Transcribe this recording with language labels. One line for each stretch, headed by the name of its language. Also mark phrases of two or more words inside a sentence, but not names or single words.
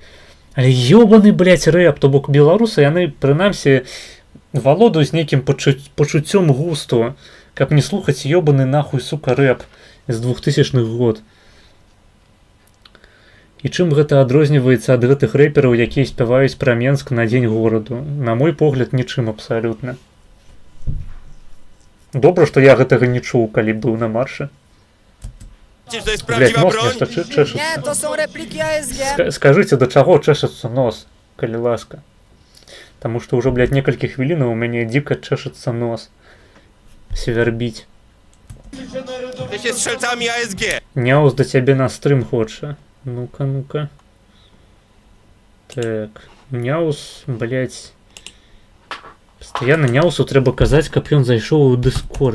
Belarusian: Але ёбаны, блядь, рэп, то бок беларусы, яны прынамсі валодаюць нейкім пачуццём густу, каб не слухаць ёбаны нахуй, сука, рэп з 2000-х год. І чым гэта адрозніваецца ад гэтых рэпераў, якія спяваюць пра Менск на дзень гораду? На мой погляд, нічым абсалютна. Добра, што я гэтага не чуў, калі быў на маршы.
Polish: Wiecie, że to jest
Belarusian: Блядь,
Polish: prawdziwa
Belarusian: нос
Polish: broń?
Belarusian: нешта
Polish: Nie,
Belarusian: чэшацца.
Polish: to są repliki ASG.
Belarusian: Скажыце, да чаго чэшацца нос, калі ласка. Таму што ўжо, блядь, некалькі хвілінаў у мяне дзіка чэшацца нос. Свярбіць.
Polish: Jesteście strzelcami ASG.
Belarusian: Няус да цябе на стрым хоча. Ну-ка, ну-ка. Так, Няус, блядь. Пастаянна Няусу трэба казаць, каб ён зайшоў у Дыскорд.